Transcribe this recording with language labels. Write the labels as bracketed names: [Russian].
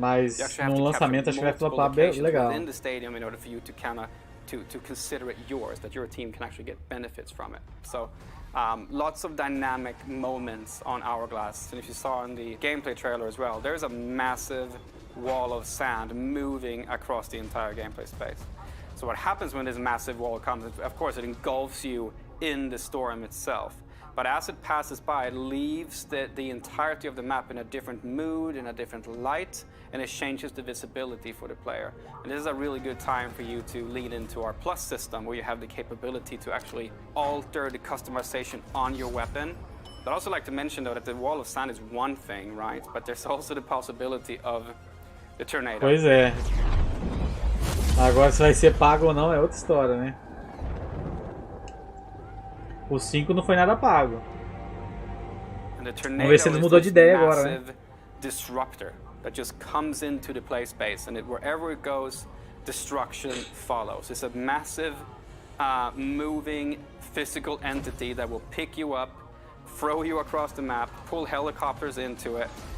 [Portuguese] Mas no lançamento acho que vai flopar bem legal. [English] Within the stadium in order for you to kind of to consider it yours, that your team can actually get benefits from it. So lots of dynamic moments on Hourglass, and if you saw in the gameplay trailer as well, there's a massive wall of sand moving across the entire gameplay space. So what happens when this massive wall comes, of course it engulfs you in the storm itself. But as it passes by, it leaves the entirety of the map in a different mood, in a different light, and it changes the visibility for the player. And this is a really good time for you to lean into our Plus system, where you have the capability to actually alter the customization on your weapon. But I'd also like to mention, though, that the wall of sand is one thing, right? But there's also the possibility of the tornado. [Portuguese] Pois é. Agora se vai ser pago ou não é outra história, né? O 5 não foi nada pago. Vamos ver se eles mudou de ideia agora, né? [English] Disruptor that just comes into the play space, and wherever it goes, destruction follows. It's a massive, moving physical entity that will pick you up, throw you across the map, pull helicopters into it.